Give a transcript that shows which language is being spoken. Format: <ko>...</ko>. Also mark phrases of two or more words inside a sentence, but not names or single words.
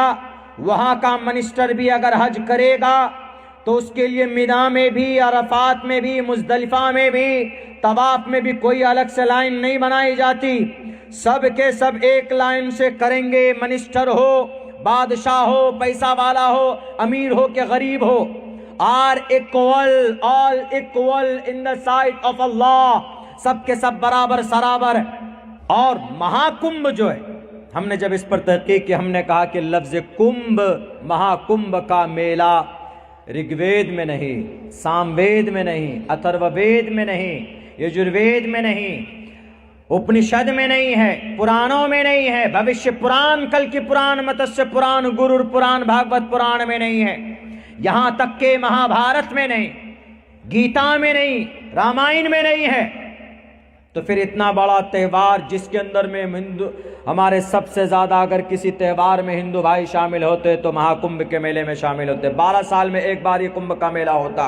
<ur>وہاں کا منسٹر بھی اگر حج کرے گا تو اس کے لیے مینا میں بھی، عرفات میں بھی، مزدلفہ میں بھی، طواف میں بھی کوئی الگ سے لائن نہیں بنائی جاتی، سب کے سب ایک لائن سے کریں گے، منسٹر ہو، بادشاہ ہو، پیسہ والا ہو، امیر ہو کہ غریب ہو،</ur> <en>All equal in the sight of Allah,</en> <ur>سب کے سب برابر سرابر۔ اور مہاکمبھ جو ہے، ہم نے جب اس پر تحقیق کی ہم نے کہا کہ لفظ کمبھ، مہاکمبھ کا میلہ رگ وید میں نہیں، سام وید میں نہیں، اتھرو وید میں نہیں، یجروید میں نہیں، اپنشد میں نہیں ہے، پرانوں میں نہیں ہے، بھوشیہ پران، کل کی پران، متسیہ پران، گرور پران، بھاگوت پران میں نہیں ہے، یہاں تک کہ مہابھارت میں نہیں، گیتا میں نہیں، رامائن میں نہیں ہے۔ تو پھر اتنا بڑا تہوار جس کے اندر میں ہمارے سب سے زیادہ اگر کسی تہوار میں ہندو بھائی شامل ہوتے تو مہاکمبھ کے میلے میں شامل ہوتے، 12 سال میں ایک بار یہ کمبھ کا میلہ ہوتا۔</ur>